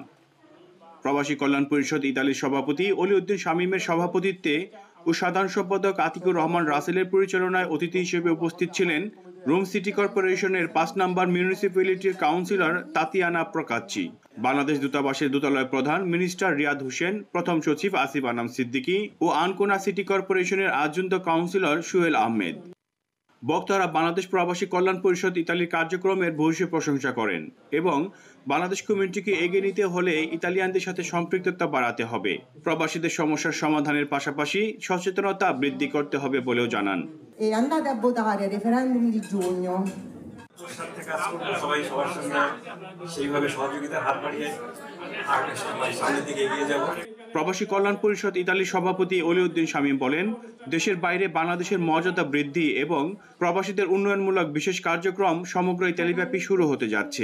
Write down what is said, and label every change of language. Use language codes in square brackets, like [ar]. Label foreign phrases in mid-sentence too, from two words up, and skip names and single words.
[bn] প্রবাসী কল্যাণ পরিষদ ইতালির সভাপতি অলিউদ্দিন শামীমের সভাপতিত্বে ও সাধারণ সম্পাদক আতিকুর রহমান রাসেলের পরিচালনায় অতিথি হিসেবে উপস্থিত ছিলেন রোম সিটি কর্পোরেশনের ৫ নম্বর মিউনিসিপ্যালিটির কাউন্সিলর তাতিয়ানা প্রকাচ্চি, বাংলাদেশ দূতাবাসের দূতালয় প্রধান মিনিস্টার রিয়াদ হোসেন, প্রথম সচিব আসিফ আনাম সিদ্দিকী ও আনকোনা সিটি কর্পোরেশনের আজুন্ত কাউন্সিলর সুহেল আহমেদ। বক্তারা বাংলাদেশ প্রবাসী কল্যাণ পরিষদ ইতালির কার্যক্রমের ভূয়সী প্রশংসা করেন এবং বাংলাদেশ কমিউনিটিকে এগিয়ে নিতে হলে ইতালিয়ানদের সাথে সম্পৃক্ততা বাড়াতে হবে, প্রবাসীদের সমস্যার সমাধানের পাশাপাশি সচেতনতা বৃদ্ধি করতে হবে বলেও জানান। [it] Andate a votare al referendum di giugno. [bn] সাথে কাজ করব, সবাই সবার সঙ্গে সেইভাবে সহযোগিতার হাত বাড়িয়ে সামনের দিকে এগিয়ে যাব। প্রবাসী কল্যাণ পরিষদ ইতালির সভাপতি অলিউদ্দিন শামীম বলেন, দেশের বাইরে বাংলাদেশের মর্যাদা বৃদ্ধি এবং প্রবাসীদের উন্নয়নমূলক বিশেষ কার্যক্রম সমগ্র ইতালিব্যাপী শুরু হতে যাচ্ছে।